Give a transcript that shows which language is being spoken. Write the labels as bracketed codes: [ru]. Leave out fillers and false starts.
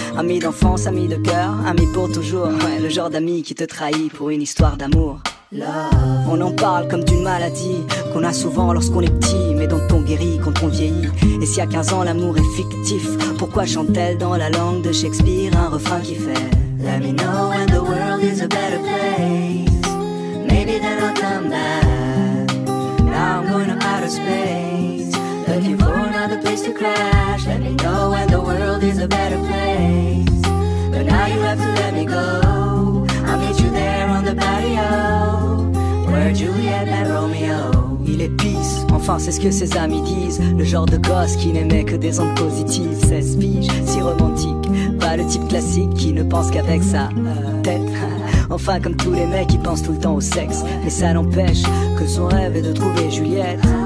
[fr] Amie d'enfance, amie de cœur, amie pour toujours. Ouais, le genre d'ami qui te trahit pour une histoire d'amour. On en parle comme d'une maladie qu'on a souvent lorsqu'on est petit, mais dont on guérit quand on vieillit. Et si à 15 ans l'amour est fictif, pourquoi chante-t-elle dans la langue de Shakespeare un refrain qui fait [en] Let me know when the world is a better place. Maybe then I'll come back. Now I'm going to outer space, looking for another place to crash. Let me know when the world is a better place. But now you have to let me go. I'll meet you there on the patio, where Juliet met Romeo. [fr] Il est peace, enfin c'est ce que ses amis disent. Le genre de gosse qui n'aimait que des ondes positives. 16 piges, si romantique, pas le type classique qui ne pense qu'avec sa tête. Enfin comme tous les mecs qui pensent tout le temps au sexe. Mais ça n'empêche que son rêve est de trouver Juliette.